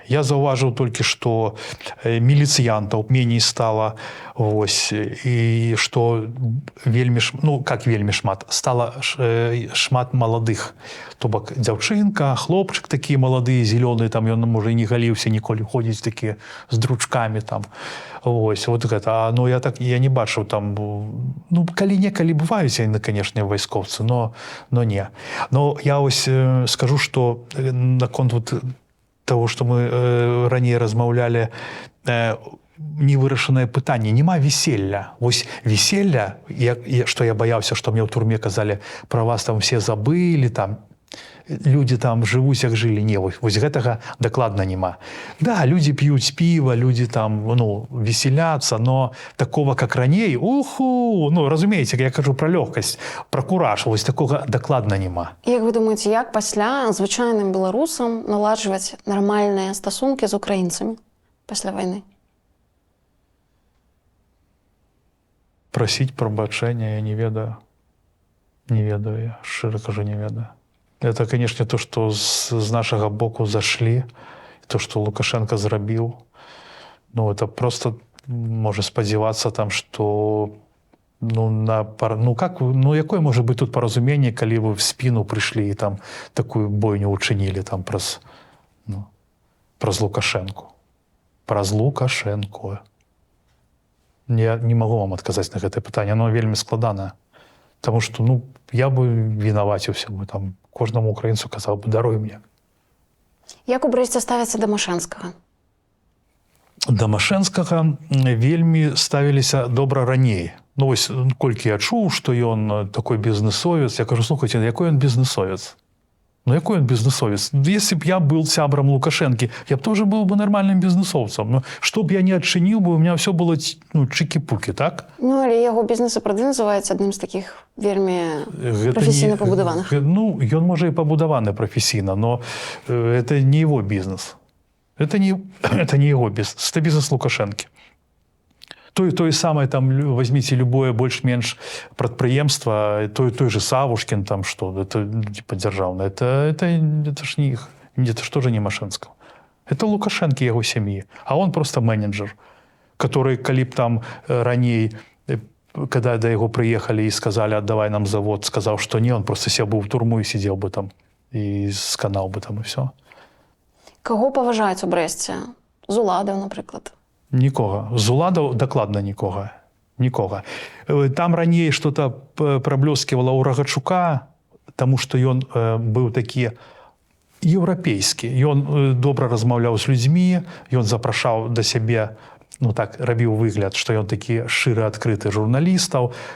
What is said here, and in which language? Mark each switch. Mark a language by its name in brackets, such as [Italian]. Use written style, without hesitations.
[Belarusian] Я заўважыў толькі, што міліцыянтаў меней стала, вось, і што вельмі шмат, стала шмат маладых. То бок дзяўчынка, хлопчык такі малады, зелёны, там ён, можа, і не галіўся ніколі, ходзіць такі з дручкамі там. Вось, вот гэта. Ну, я не бачыў там, калі-некалі бываюць яны, канешне, вайскоўцы, но не. [Russian] Но я ось скажу, что наконт вот того, что мы ранее размаўлялі, [Belarusian] невырашанае пытанне, няма веселья. Вось веселья, што я баяўся, што мне ў турме казалі, пра вас там все забылі, там людзі там жывуць, як жылі. Не, вось гэтага дакладна няма. Да, людзі п'юць піва, людзі там, ну, веселяцца, но такого, как раней, уху, ну, разумееце, я кажу пра лёгкасць, пра кураж, вось такога дакладна няма. Як вы думаеце, як пасля звычайным беларусам наладжваць нармальныя стасункі з украінцамі пасля вайны? Прасіць прабачэння я не ведаю. Не ведаю, я шчыра кажу, не ведаю. [Russian] Это, конечно, то, что з нашага боку зашлі, то, что Лукашенко зрабіў. [Belarusian] Ну, это просто можа спадзявацца там, что якое можа быць тут паразуменне, калі вы в спину прыйшлі і там такую бойню учынілі там праз Лукашенко. Праз Лукашенко. Я не магу вам адказаць на гэтае пытанне, оно вельмі складанае. Таму што, я бы вінаваціўся бы там, кожнаму украінцу казаў бы, даруй мне. Як у Брэсце ставяцца да Машэнскага? Да Машэнскага вельмі ставіліся добра раней. Ну, вось, колькі я чуў, што ён такой бізнесовец, я кажу, слухайце, якой ён бізнесовец? [Russian] Якой он бизнесовец? Если бы я был сябром Лукашенки, я бы тоже был бы нормальным бизнесовцем. Но что бы я не отчинил бы, у меня все было чики-пуки, так? [Belarusian] Але яго бізнес і правда называецца адным з такіх вельмі прафесійна пабудаваных. Ён можа і пабудаваны прафесійна, но это не его бизнес. [Russian] Это не его бизнес. Это бизнес Лукашенки. То самое, там, возьмите любое больш-менш прадпрыемства, той же Савушкин, там что, это типа державное, это ж не их, это ж тоже не Машэнского. Это Лукашенко и его семьи, а он просто менеджер, который, калі б там раней, когда до его приехали и сказали, отдавай нам завод, сказал, что не, он просто сел бы в турму и сидел бы там, и сканал бы там, и все. [Belarusian] Кого паважаюць у Брэсце? З уладаў, напрыклад? Нікога. З уладаў дакладна нікога. Нікога. Там раней што-то праблёсківала ў Рагачука, таму што ён быў такі еўрапейскі. Ён добра размаўляў з людзьмі, ён запрашаў да сябе, рабіў выгляд, што ён такі шчыры адкрыты журналістаў.